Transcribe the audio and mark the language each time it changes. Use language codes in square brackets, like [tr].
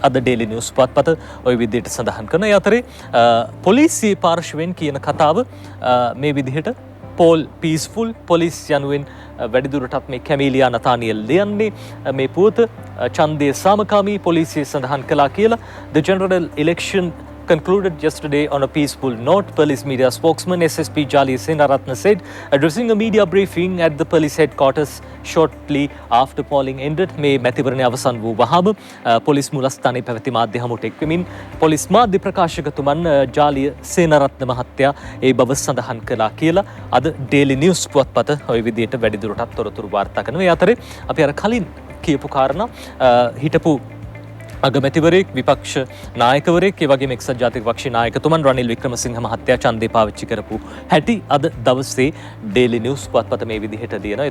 [si] අද daily news පුවත්පත ওই විදිහට සඳහන් කරන අතරේ පොලිසිය පාර්ශවයෙන් කියන කතාව මේ විදිහට [en] Paul peaceful police [si] යනුවෙන් වැඩිදුරටත් මේ කැමීලියා නතානියල් ලියන්නේ මේ පුවත ඡන්දයේ සාමකාමී පොලිසිය සඳහන් කළා කියලා. [en] The general election concluded yesterday on a peaceful note, police media spokesman SSP Jali Senaratne said, addressing a media briefing at the police headquarters shortly after polling ended. [si] මේ මැතිවරණය අවසන් වූ වහම පොලිස් මුලස්ථානයේ පැවති මාධ්‍ය හමුවට එක්වෙමින් පොලිස් මාධ්‍ය ප්‍රකාශකතුමන් ජාලිය සේනරත්න මහත්තයා ඒ බව සඳහන් කළා කියලා අද ඩේලි නිවුස් පුවත්පත ওই විදිහට වැඩිදුරටත් තොරතුරු වාර්තා කරනවා. ඒ අතරේ අපි අර කලින් කියපු කාරණා හිටපු අගමැතිවරයෙක් විපක්ෂ නායකවරයෙක් ඒ වගේම එක්සත් ජාතික පක්ෂයේ නායකතුමන් රනිල් වික්‍රමසිංහ මහත්තයා ඡන්දේ පාවිච්චි කරපු හැටි අද දවසේ ඩේලි නිවුස් පුවත්පත මේ විදිහට දිනනවා.